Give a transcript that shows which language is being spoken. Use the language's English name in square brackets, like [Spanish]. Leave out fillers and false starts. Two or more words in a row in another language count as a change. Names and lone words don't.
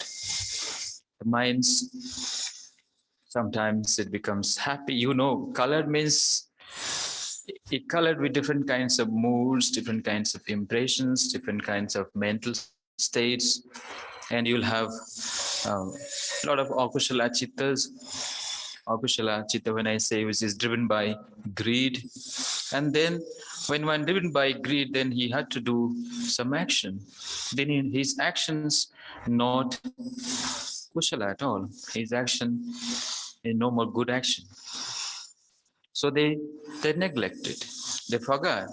[English] The minds, sometimes it becomes happy. You know, colored means it colored with different kinds of moods, different kinds of impressions, different kinds of mental states, and you'll have a lot of [Pali] akushala chittas. Akushala chitta, [English] when I say, which is driven by greed. And then when one driven by greed, then he had to do some action. Then in his actions, not kushala at all. His action is no more good action. So they neglected, they forgot.